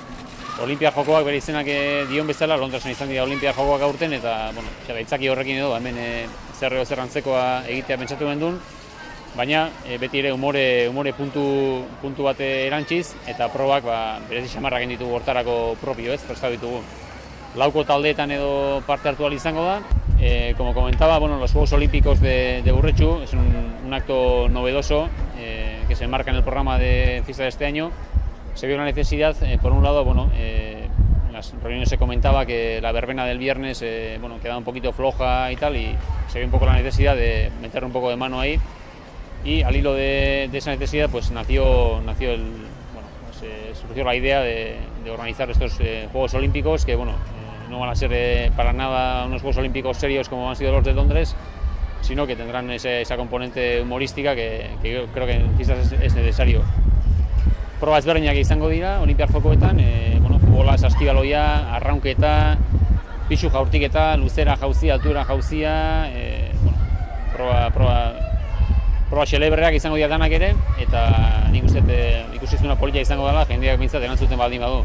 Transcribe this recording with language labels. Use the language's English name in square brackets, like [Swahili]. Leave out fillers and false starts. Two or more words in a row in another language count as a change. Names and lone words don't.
[Basque] Olinpiar jokoak bere izenak dion bezala, Londresen izan dira olinpiar jokoak aurten, eta itzaki horrekin edo hemen zer antzekoa egitea pentsatu gendun. Baina beti ere umore puntu bat erantziz eta probak berezi xamarrak egin ditugu hortarako propio prestatu ditugu. Lauko taldeetan edo parte hartu ahal izango da. [Spanish] Como comentaba, los Juegos Olímpicos de Urretxu es un acto novedoso que se enmarca en el programa de fiesta de este año. Se vio una necesidad, por un lado, en las reuniones se comentaba que la verbena del viernes quedaba un poquito floja y tal, y se vio un poco la necesidad de meter un poco de mano ahí. Y al hilo de esa necesidad surgió la idea de organizar estos Juegos Olímpicos que no van a ser para nada unos Juegos Olímpicos serios como han sido los de Londres, sino que tendrán esa componente humorística que yo creo que en fiestas es necesario. [Basque] Proba ezberdinak izango dira, olimpiar jokoetan, futbola, saskibaloia, arraunketa, pisu jaurtiketa, luzera jauzia, altura jauzia, proba xelebreak izango dira danak ere, eta nik uste ikusizuna polita izango dela, jendeak bintzat erantzuten baldin badu.